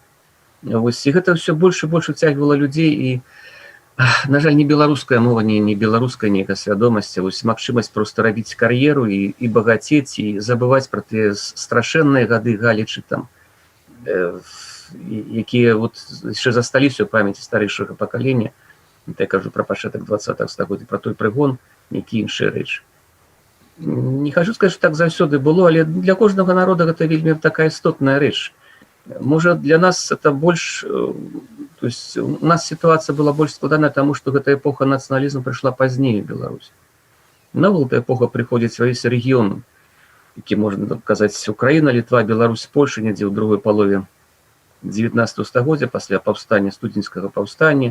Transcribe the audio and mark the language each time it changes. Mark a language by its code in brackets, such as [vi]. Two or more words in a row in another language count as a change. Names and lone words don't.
[be] Вось, і гэта ўсё больш і больш уцягвала людзей, і, на жаль, не беларуская мова, не беларуская нейкая свядомасць, а вось магчымасць проста рабіць кар'еру і багацець, і забываць пра тыя страшэнныя гады галічы там, якія вот яшчэ засталіся ў памяці старэйшага пакалення. Я кажу пра пачатак 20-го стагоддзя, пра той прыгон, нейкія іншыя рэчы. [ru] Не хочу сказать, что [be] так заўсёды было, але для кожнага народа гэта вельмі такая істотная рэч. Можа, для нас это больш... [ru] То есть у нас ситуация была [be] больш складаная, тому што гэта эпоха нацыяналізму прыйшла пазней у Беларусі. Навал эта эпоха прыходзіць увесь рэгіён, які можна казаць Украіна, Літва, Беларусь, Польша недзе ў другой палове 19 стагоддзя пасля паўстання, студзеньскага паўстання.